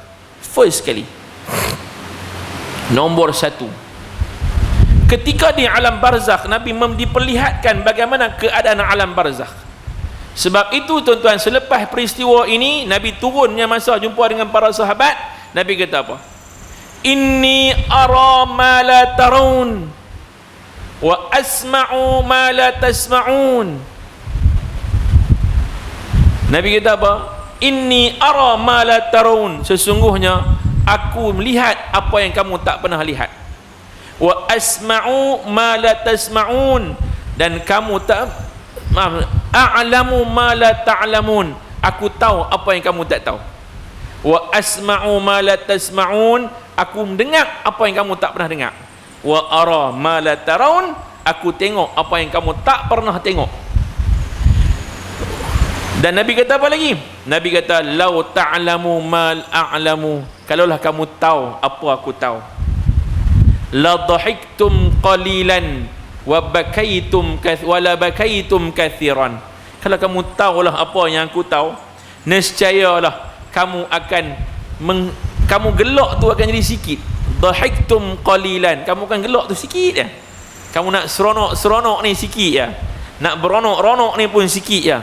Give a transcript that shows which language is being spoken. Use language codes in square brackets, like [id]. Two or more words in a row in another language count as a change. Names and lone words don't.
[ms] First sekali, nombor satu, ketika di alam barzakh Nabi diperlihatkan bagaimana keadaan alam barzakh. Sebab itu tuan-tuan, selepas peristiwa ini Nabi turunnya masa jumpa dengan para sahabat, Nabi kata apa? [ar] إني أرى ما لا ترون وأسمع ما لا تسمعون. [ms] Nabi kata apa? [ar] إني أرى ما لا ترون, [ms] sesungguhnya aku melihat apa yang kamu tak pernah lihat. [ar] وأسمع ما لا تسمعون, [ms] dan kamu tak, [ar] أعلم ما لا تعلمون, [ms] aku tahu apa yang kamu tak tahu. [ar] وأسمع ما لا تسمعون, [ms] aku mendengar apa yang kamu tak pernah dengar. [ar] وأرى ما لا ترون, [ms] aku tengok apa yang kamu tak pernah tengok. Dan Nabi kata apa lagi? Nabi kata [ar] لو تعلمون ما أعلم, [ms] kalaulah kamu tahu apa aku tahu, [ar] لضحكتم قليلا وبكيتم كثيرا. [ms] Kalau kamu tahulah apa yang aku tahu, nescayalah kamu akan kamu gelak tu akan jadi sikit. [ar] ضحكتم قليلا, [ms] kamu akan gelak tu sikit je. Kamu nak seronok ni sikit je. Nak beronok ni pun sikit je.